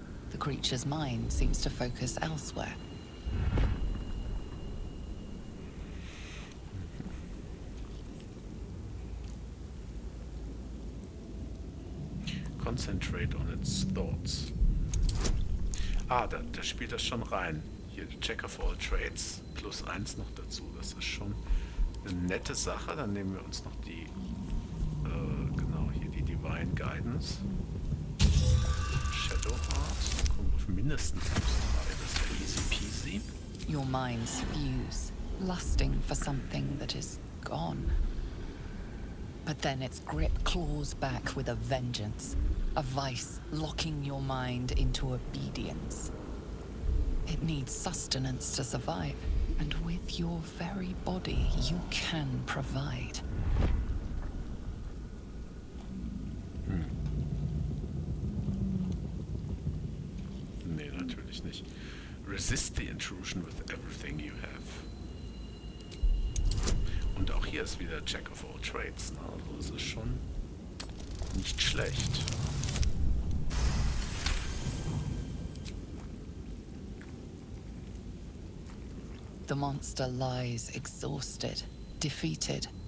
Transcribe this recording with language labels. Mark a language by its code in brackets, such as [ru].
[en] The creature's mind seems to focus elsewhere. Concentrate on its thoughts. [de] Ah, da spielt das schon rein. Hier, Check of all Trades, +1 noch dazu. Das ist schon eine nette Sache. Dann nehmen wir uns noch die, genau, hier die Divine Guidance. Shadow Heart. Dann kommen wir auf mindestens +3. Das wäre easy peasy. [en] Your minds fuse, lusting for something that is gone. But then its grip claws back with a vengeance, a vice locking your mind into obedience. It needs sustenance to survive, and with your very body you can provide. [de] Nee, natürlich nicht. [en] Resist the intrusion with everything you have. [de] Und auch hier ist wieder Jack of all Trades. Ne? Also es ist schon nicht schlecht. [en] The monster lies exhausted, defeated.